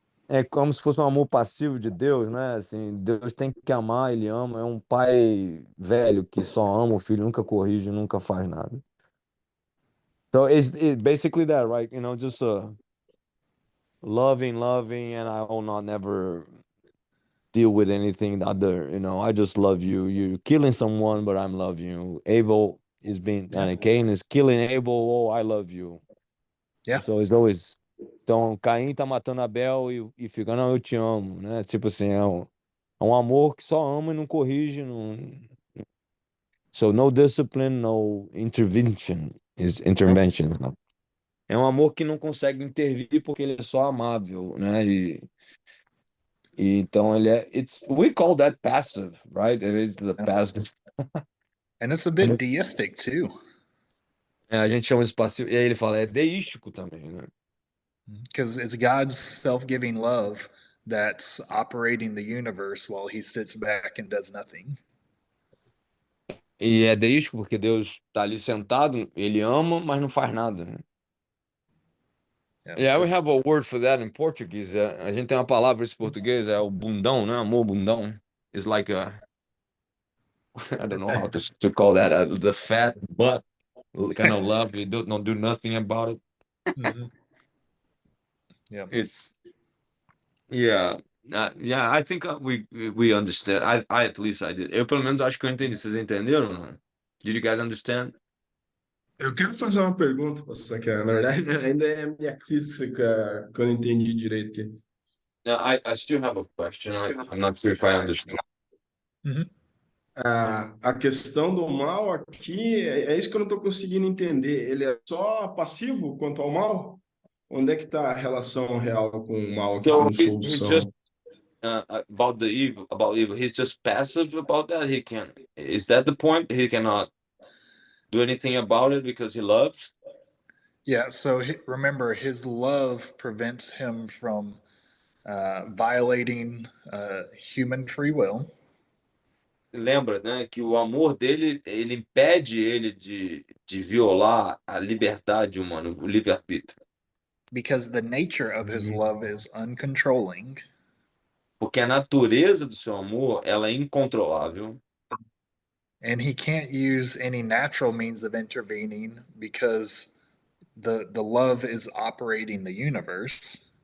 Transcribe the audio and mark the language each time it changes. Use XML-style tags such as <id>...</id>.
<pt>É como se fosse um amor passivo de Deus, né? Assim, Deus tem que amar, ele ama. É um pai velho que só ama o filho, nunca corrige, nunca faz nada.</pt> <en>So it's basically that, right? Just loving, and I will not never deal with anything other. I just love you. You're killing someone, but I'm love you. Abel is being, Yeah. Cain is killing Abel. Oh, I love you. Yeah. So it's always.</en> <pt>Então, Caim tá matando Abel e fica, não, eu te amo, né? Tipo assim, é um amor que só ama e não corrige, não.</pt> <en>So no discipline, no intervention, interventions, não.</en> <pt>É um amor que não consegue intervir porque ele é só amável, né? E então ele é,</pt> <en>we call that passive, right? It is the passive. And it's a bit deistic too.</en> <pt>A gente chama isso passivo, e aí ele fala, é deístico também, né?</pt> <en>Because it's God's self-giving love that's operating the universe while he sits back and does nothing.</en> <pt>E é deístico porque Deus tá ali sentado, ele ama, mas não faz nada, né?</pt> <en>Yeah, we have a word for that in Portuguese.</en> <pt>A gente tem uma palavra em português, é o bundão, né? Amor bundão.</pt> <en>It's like I don't know how to call that, the fat butt kind of love. You don't do nothing about it. Mhm. Yeah. It's yeah, yeah. I think we understand. I at least I did.</en> <pt>Eu pelo menos acho que eu entendi. Vocês entenderam ou não?</pt> <en>Did you guys understand?</en> <pt>Eu quero fazer uma pergunta, pastor, que na verdade ainda é minha crítica que eu não entendi direito aqui.</pt> <en>No, I still have a question. I'm not sure if I understood. Mhm.</en> <pt>A questão do mal aqui é isso que eu não estou conseguindo entender. Ele é só passivo quanto ao mal? Onde é que está a relação real com o mal aqui,</pt> <en>So</en> <pt>com</pt> <en>he's just</en> <pt>solução?</pt> <en>about the evil, about evil. He's just passive about that. He can. Is that the point? He cannot do anything about it because he loves. Yeah. So remember, his love prevents him from violating human free will.</en> <pt>Lembra, né, que o amor dele, ele impede ele de violar a liberdade humana, o livre-arbítrio.</pt> <en>Because the nature of his love is uncontrolling.</en> <pt>Porque a natureza do seu amor, ela é incontrolável.</pt> <en>And he can't use any natural means of intervening because the love is operating the universe.</en>